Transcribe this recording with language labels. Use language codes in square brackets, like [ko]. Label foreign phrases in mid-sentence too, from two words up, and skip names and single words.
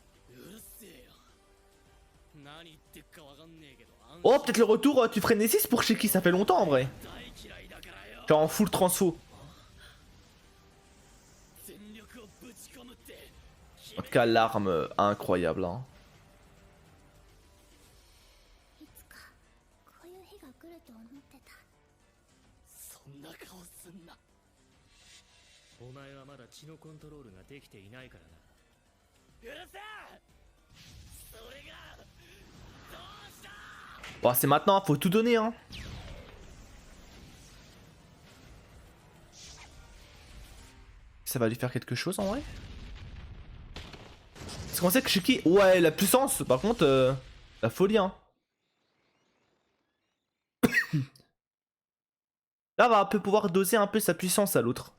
[fr] Oh, peut-être le retour, tu ferais Nessis pour Shiki, ça fait longtemps en vrai. Genre en full transfo. En tout cas, l'arme incroyable. Hein. [ja] お前はまだ血のコントロールができていないからな。うるせえ！それがどうした？ [fr] Bon, c'est maintenant, faut tout donner, hein. Ça va lui faire quelque chose en vrai? Parce qu'on sait que Shiki... Ouais, la puissance, par contre, la folie, hein. Là, on va un peu pouvoir doser un peu sa puissance à l'autre.